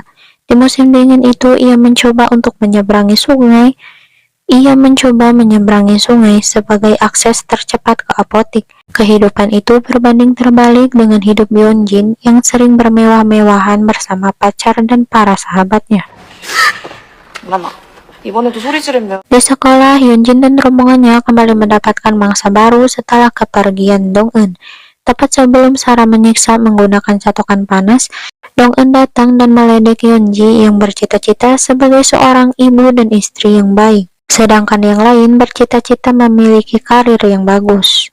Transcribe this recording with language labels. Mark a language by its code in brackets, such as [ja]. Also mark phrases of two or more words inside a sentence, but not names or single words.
[id] Di musim dingin itu ia mencoba menyeberangi sungai sebagai akses tercepat ke apotik. Kehidupan itu berbanding terbalik dengan hidup Yeonjin yang sering bermewah-mewahan bersama pacar dan para sahabatnya. [ko] Mama, 이번에도 소리 지르면 [id] Di sekolah, Yeonjin dan rombongannya kembali mendapatkan mangsa baru setelah kepergian Dong-eun. Tepat sebelum Sarah menyiksa menggunakan catokan panas, Dong-eun datang dan meledek Yeonji yang bercita-cita sebagai seorang ibu dan istri yang baik, sedangkan yang lain bercita-cita memiliki karir yang bagus.